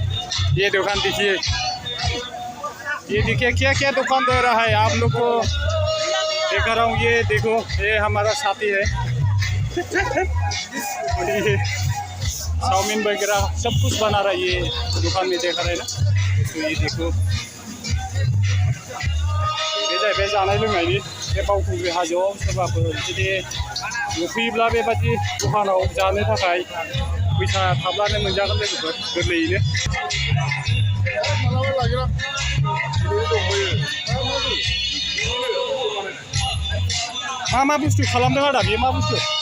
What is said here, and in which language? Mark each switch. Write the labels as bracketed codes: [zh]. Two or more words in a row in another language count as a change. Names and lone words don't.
[hi] ये दुकान देखिए, ये देखिए क्या क्या दुकान दे रहा है आप लोग को दिखा रहा हूँ। ये देखो ये हमारा साथी है ये चाउमीन वगैरह सब कुछ बना रहा है। ये दुकान में देखा रहे ना, तो ये देखो [brx] बे जानाय लोंनायनि बे बावखुंग्रि हाजोआव सोरबाफोर जुदि नुफैयोब्ला बेबादि दखानाव जानो थाखाय फैसा थाब्लानो मोनजागोन लोगोफोर गोरलैयैनो। मा बुस्थु खालामदों आदा बेयो मा बुस्थु?